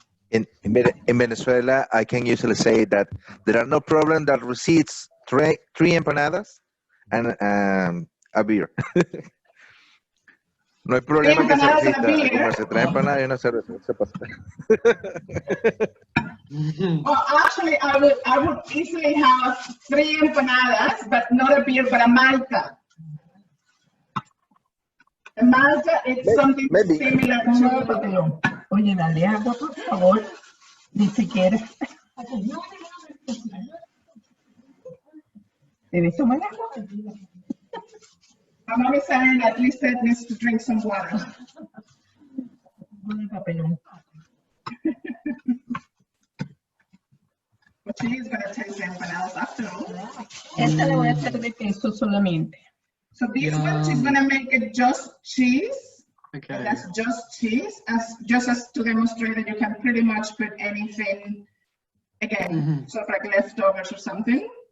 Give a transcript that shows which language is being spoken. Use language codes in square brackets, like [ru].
[en] In Venezuela, I can usually say that there are no problem that receives 3 empanadas and a beer. [es] No hay problema que se resista a comerse 3 empanadas y una cerveza. Se pasa. [en] well, actually, I would easily have 3 empanadas, but not a beer, but a malta. A malta is something Maybe. similar to. [es] Oye, dale agua, por favor. Ni siquiera. ¿Debes tomar agua? [en] My mom is saying that Lisa needs to drink some water. [es] Papelón. [en] But she's gonna taste the empanadas after all. [es] Esta la voy a hacer de queso solamente. [en] So this one, she's gonna make it just cheese. Okay. And that's just cheese, just as to demonstrate that you can pretty much put anything, again, sort of like leftovers or something.